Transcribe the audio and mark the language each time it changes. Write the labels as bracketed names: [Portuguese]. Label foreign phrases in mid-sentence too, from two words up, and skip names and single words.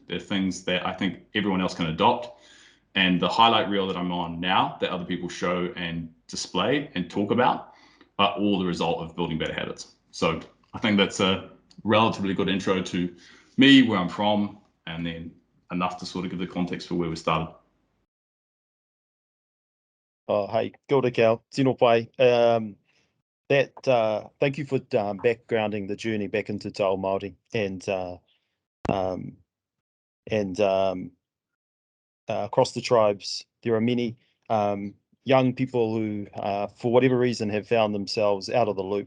[English] They're things that I think everyone else can adopt. And the highlight reel that I'm on now that other people show and display and talk about are all the result of building better habits. So I think that's a relatively good intro to me, where I'm from, and then enough to sort of give the context for where we started. Oh, hey, [Māori] kia ora, [English] Kale. [Māori] Tino pai. [English] Thank you for backgrounding the journey back into [Māori] Te Ao Māori [English] and across the tribes. There are many young people who, for whatever reason, have found themselves out of the loop.